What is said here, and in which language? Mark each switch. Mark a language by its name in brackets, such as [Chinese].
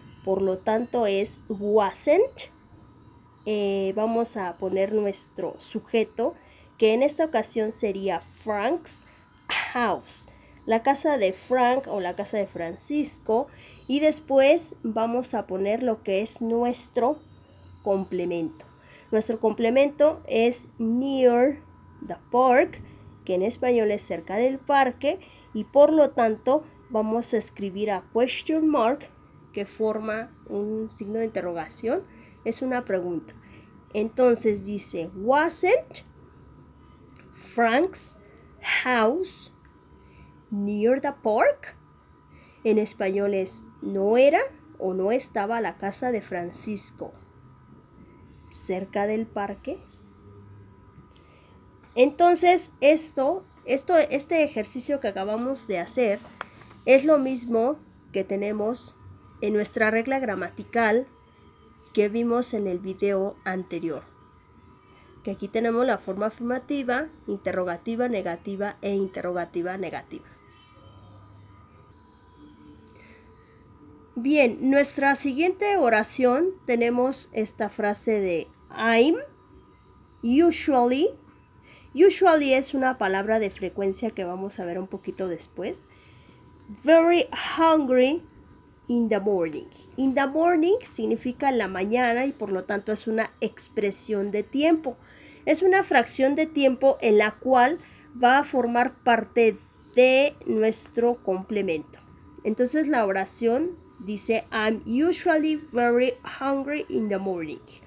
[Spanish] Por lo tanto es wasn't. Vamos a poner nuestro sujeto, que en esta ocasión sería [English] Frank's house, [Spanish] la casa de Frank o la casa de Francisco, y después vamos a poner lo que es nuestro complemento. Nuestro complemento es [English] near the park, [Spanish] que en español es cerca del parque, y por lo tanto vamos a escribir [English] a question mark, [Spanish] que forma un signo de interrogación, es una pregunta. Entonces dice, [English] wasn't Frank's house near the park? [Spanish] En español es, no era o no estaba la casa de Francisco cerca del parque. Entonces este ejercicio que acabamos de hacer es lo mismo que tenemos en nuestra regla gramatical que vimos en el video anterior. Que aquí tenemos la forma afirmativa, interrogativa, negativa e interrogativa, negativa. Bien, nuestra siguiente oración tenemos esta frase de [English] I'm usually. [Spanish] Usually es una palabra de frecuencia que vamos a ver un poquito después. [English] Very hungry in the morning. In the morning [Spanish] significa en la mañana y por lo tanto es una expresión de tiempo. Es una fracción de tiempo en la cual va a formar parte de nuestro complemento. Entonces la oración dice [English] I'm usually very hungry in the morning.